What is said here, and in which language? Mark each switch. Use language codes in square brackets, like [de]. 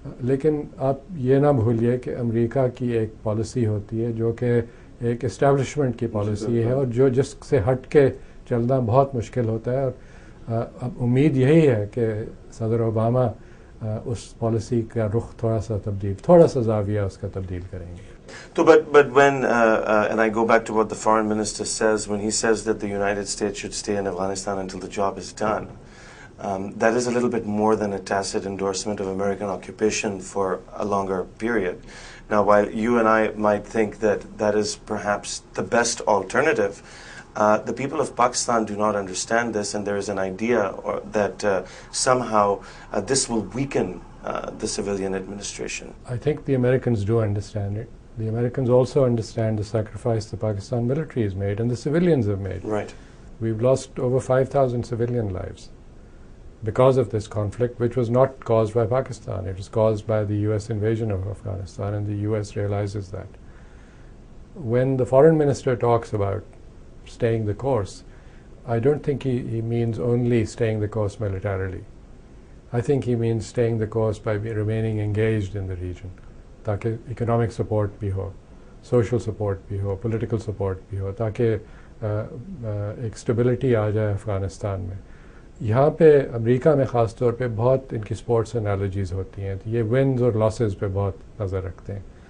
[ur] لیکن آپ یہ نہ بھولیے کہ امریکہ کی ایک پالیسی ہوتی ہے جو کہ ایک اسٹیبلشمنٹ کی پالیسی ہے، اور جس سے ہٹ کے چلنا بہت مشکل ہوتا ہے. اور اب امید یہی ہے کہ صدر اوباما اس پالیسی کا رخ تھوڑا سا زاویہ اس کا تبدیل کریں گے. [en] So, but when and I go back to what the foreign minister says when he says that the United States should stay in Afghanistan until the job is done, that is a little bit more than a tacit endorsement of American occupation for a longer period. Now, while you and I might think that that is perhaps the best alternative, the people of Pakistan do not understand this, and there is an idea that somehow this will weaken the civilian administration. I think the Americans do understand it. The Americans also understand the sacrifice the Pakistan military has made and the civilians have made. Right. We've lost over 5,000 civilian lives because of this conflict, which was not caused by Pakistan. It was caused by the US invasion of Afghanistan, and the US realizes that. When the foreign minister talks about staying the course, I don't think he means only staying the course militarily. I think he means staying the course by remaining engaged in the region, [ur] تاکہ economic support بھی ہو، social support بھی ہو، political support بھی ہو، تاکہ ایک stability آ جائے افغانستان میں. یہاں پہ امریکہ میں خاص طور پہ بہت ان کی اسپورٹس انالوجیز ہوتی ہیں، تو یہ ونز اور لاسز پہ بہت نظر رکھتے ہیں.